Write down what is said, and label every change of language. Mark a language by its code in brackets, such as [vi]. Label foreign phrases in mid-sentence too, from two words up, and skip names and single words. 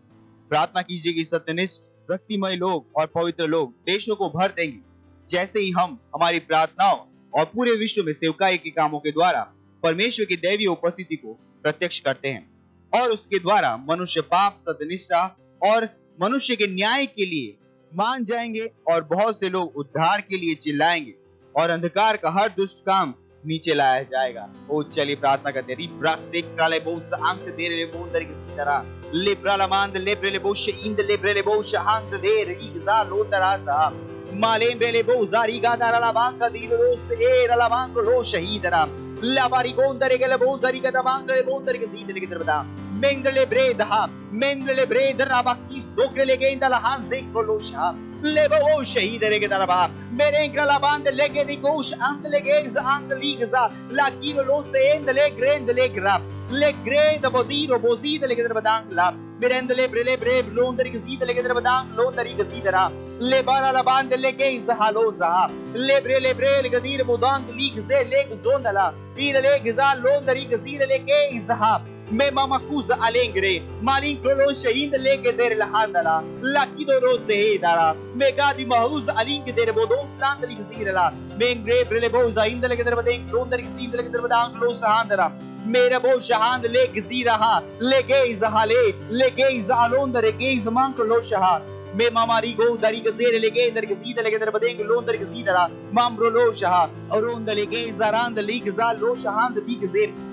[hi] प्रार्थना कीजिए कि सत्यनिष्ठ, भक्तिमय लोग और पवित्र लोग देशों को भर देंगे, जैसे ही हम हमारी प्रार्थनाओं और पूरे विश्व में सेवकाई के कामों के द्वारा परमेश्वर की दैवीय उपस्थिति को प्रत्यक्ष करते हैं, और उसके द्वारा मनुष्य पाप, सत्यनिष्ठा और मनुष्य के न्याय के लिए मान जाएंगे, और बहुत से लोग उद्धार के लिए चिल्लाएंगे, और अंधकार का हर दुष्ट काम नीचे लाया जाएगा। ओ चलिए प्रार्थना करते हैं। रिब्रा सेक्राले बोस अंक दे रे बोंदर की तरह लेब्राला मांद लेब्रेले बोश इंद लेब्रेले बोश अंक दे रिगजा लो तरासा मालेम्ब्रेले बोजारी गादारा बांका दीरोस एरला बांको लो शहीदरा लाबारी गोंदरे गले बोजारी गदा बांगले बोंदर के सीधे के तरबदा मेंगले ब्रेदहा मेंगले ब्रेदरा बाकी सोकले गेंदला हां से कोलोशा लेबो शहीद रे के तरबा मेरे इंग्रला बांध लेगे दिकोश अंत लेगे अंत लीगजा लाकीरो लो से एंद ले ग्रेंद ले ग्राफ ले ग्रेद बोदीरो बोजीद ले के तरबदांग ला मेरे अंदले ब्रेले ब्रेव लोंदर के सीध ले के तरबदांग लोंदरी के सीधरा ले बारा ला बांध लेगे इजहालो जा ले ब्रेले ब्रेल गदीर बोदांग लीग से लेग जोंदला तीर ले गजा लोंदरी के सीध लेके इजहा मैं मामा कुज अलेंग्रे मालिन क्रोलो शहीद लेके देर लहांदला लाकिदो रो से दारा मैं गादी महूज अलिंग के देर बोदो प्लांट लिख सीरला मेंग्रे ब्रेले बोजा इंद लेके देर बदें लोंदर की सीध लेके देर बदांग लो सहांदरा मेरा बो शहांद ले गजीरहा ले गेज हाले ले गेज अलोंदर गेज मांग क्रोलो शहा मैं मामारी गो दरी गजेर लेके इंदर के सीध लेके देर बदें लोंदर के सीधरा मामरो लो शहा और ओंद लेके जरांद लीग जा लो शहांद दी गजेर